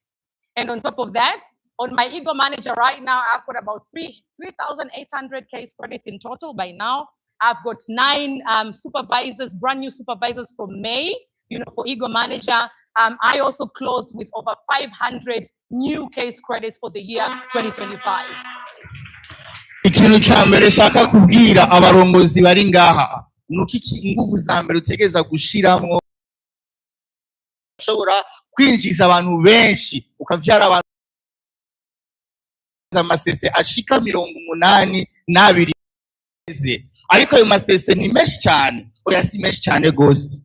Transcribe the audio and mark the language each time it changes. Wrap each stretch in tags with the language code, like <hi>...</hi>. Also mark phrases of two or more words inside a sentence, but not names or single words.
<en>And on top of that, on my ego manager right now, I've got about 3,800 case credits in total by now. I've got 9 supervisors, brand new supervisors from May, for ego manager. I also closed with over 500 new case credits for the year 2025.</en> <rn>Ikintu cya mbere shaka kubwira abarongozi bari ngaha nuko ingufu za mbere utegereza gushiramo ushobora kwinjiza abantu benshi ukavyara abantu amasese ashika 82 ariko ayo masese ni menshi cyane, oya si menshi cyane gose.</rn>